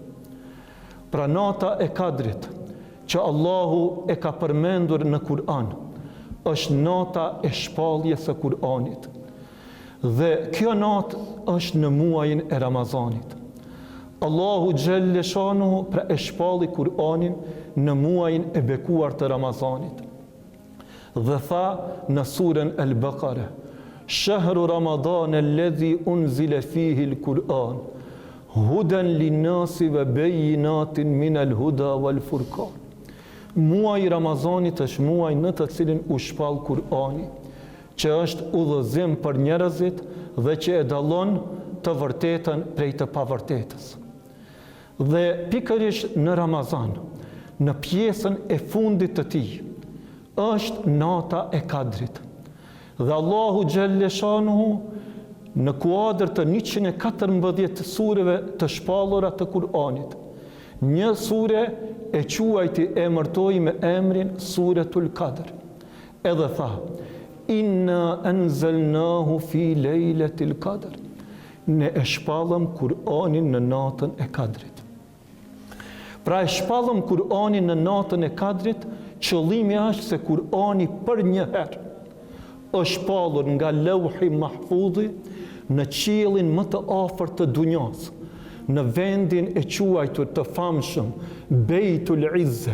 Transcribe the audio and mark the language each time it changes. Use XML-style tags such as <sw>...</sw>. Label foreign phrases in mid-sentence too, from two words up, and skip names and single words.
<sq>Pra nata e Kadrit që Allahu e ka përmendur në Kur'an është nata e shpalljes së Kur'anit. Dhe kjo natë është në muajin e Ramazanit. Allahu</sq> <ar>جل شأنه</ar> <sq>pra e shpalli Kur'anin në muajin e bekuar të Ramazanit. Dhe tha në surën Al-Baqara:</sq> <ar>شهر رمضان الذي أنزل فيه القرآن هدى للناس وبينات من الهدى والفرقان.</ar> <sq>Muaji i Ramazanit është muaj në të cilin u shpall Kur'ani, që është udhëzim për njerëzit dhe që e dallon të vërtetën prej të pavërtetës. Dhe pikërisht në Ramazan, në pjesën e fundit të tij, është nata e Kadrit. Dhe Allahu</sq> <ar>جل شأنه</ar> <sq>në kuadër të 114 sureve të shpallura të Kur'anit, një sure e quajti emërtoi me emrin Suretul Kadr. Edhe tha:</sq> <ar>إنا أنزلناه في ليلة القدر.</ar> <sq>Ne e shpallëm Kur'anin në natën e Kadrit. Pra e shpallëm Kur'anin në natën e Kadrit, qëllimi është se Kur'ani për një herë është shpallur nga Lauhi Mahfudhi në qiellin më të afërt të dunjas, në vendin e quajtur të famshëm Beitul Izze.</sq>